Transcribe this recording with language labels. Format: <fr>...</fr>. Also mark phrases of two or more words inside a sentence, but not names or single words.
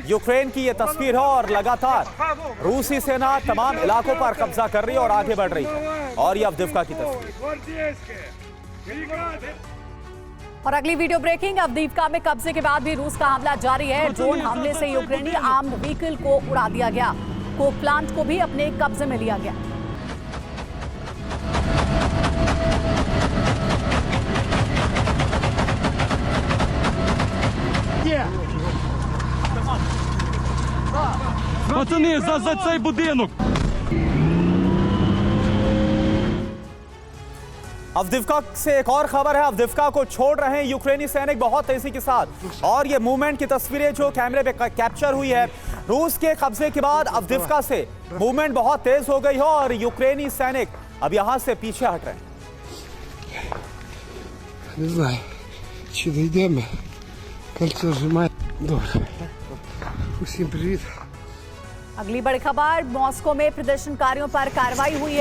<hi>यूक्रेन की यह तस्वीर है और लगातार रूसी सेना तमाम इलाकों पर कब्जा कर रही है और आगे बढ़ रही है। और यह अवदिव्का की तस्वीर। और अगली वीडियो ब्रेकिंग। अवदिव्का में कब्जे के बाद भी रूस का हमला जारी है। ड्रोन हमले से यूक्रेनी</hi> <en>armed vehicle</en> <hi>को उड़ा दिया गया।</hi> <en>coke plant</en> <hi>को भी अपने कब्जे में लिया गया।</hi> <uk>Пацани, за цей будинок!</uk> <hi>अवदिव्का से एक और खबर है। अवदिव्का को छोड़ रहे हैं यूक्रेनी सैनिक बहुत तेजी के साथ। और ये मूवमेंट की तस्वीरें जो कैमरे पे कैप्चर हुई है। रूस के कब्जे के बाद अवदिव्का से मूवमेंट बहुत तेज हो गई है और यूक्रेनी सैनिक अब यहां से पीछे हट रहे हैं।</hi> <uk>Не знаю, чи дійдемо. Кольцо зжимає. Добре. Усім привіт.</uk> <hi>अगली बड़ी खबर, मॉस्को में प्रदर्शनकारियों पर कार्रवाई हुई है।</hi>